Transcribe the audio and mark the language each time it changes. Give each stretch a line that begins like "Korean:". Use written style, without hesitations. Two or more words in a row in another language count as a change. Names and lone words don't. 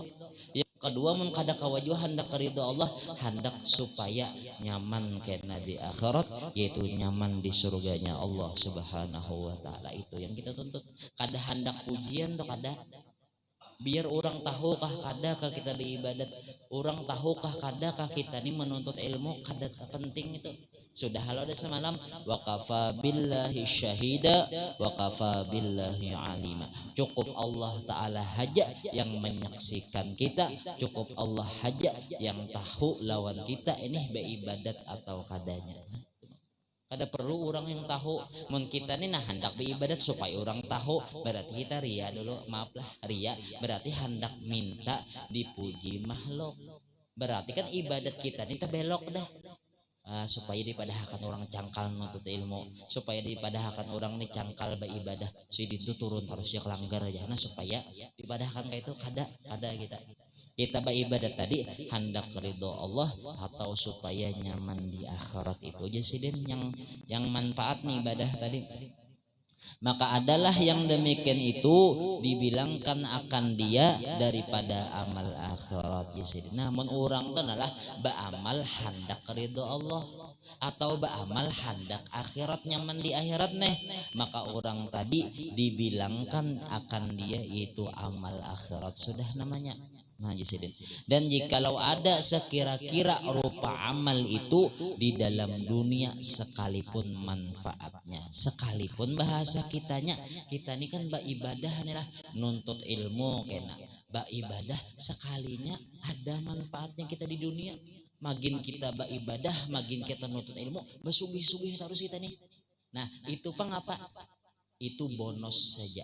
Banjar: Yang kedua mun kada kawajuh hendak ridho Allah, hendak supaya nyaman kena di akhirat, yaitu nyaman di surganya Allah
Arabic: سبحانه وتعالى.
Banjar: Itu yang kita tuntut. Kada hendak pujian tuh kada, biar orang tahukah kadakah kita beribadat, orang tahukah kadakah kita ini menuntut ilmu, kada penting itu. Sudah halo ada semalam,
Arabic: وكفى بالله شهيدا وكفى بالله عليما.
Banjar: Cukup Allah taala haja yang menyaksikan kita, cukup Allah haja yang tahu lawan kita ini beribadat atau kadanya. Kada perlu orang yang tahu. Mun kita nih nah hendak beribadat supaya orang tahu, berarti kita ria dulu, maaf lah, ria berarti hendak minta dipuji makhluk. Berarti kan ibadat kita nih terbelok dah. Supaya dipadahkan orang cangkal menuntut ilmu, supaya dipadahkan orang nih cangkal beribadah, si itu turun harusnya kelanggar aja. Nah supaya dipadahkan kayak itu kada kita beribadat tadi hendak ridho Allah atau supaya nyaman di akhirat. Itu aja sih Den yang manfaat nih ibadah tadi. Maka adalah yang demikian itu dibilangkan akan dia daripada amal akhirat. Namun orang itu adalah beramal hendak ridho Allah atau beramal hendak akhirat, nyaman di akhirat nih, maka orang tadi dibilangkan akan dia itu amal akhirat sudah namanya. Nah, dan jikalau ada sekira-kira rupa amal itu di dalam dunia sekalipun manfaatnya, sekalipun bahasa kitanya, kita ini kan beribadah nih lah, nuntut ilmu kena beribadah, sekalinya ada manfaatnya kita di dunia. Makin kita beribadah, makin kita nuntut ilmu, bersugih-sugih terus kita nih. Nah itu pengapa? Itu bonus saja.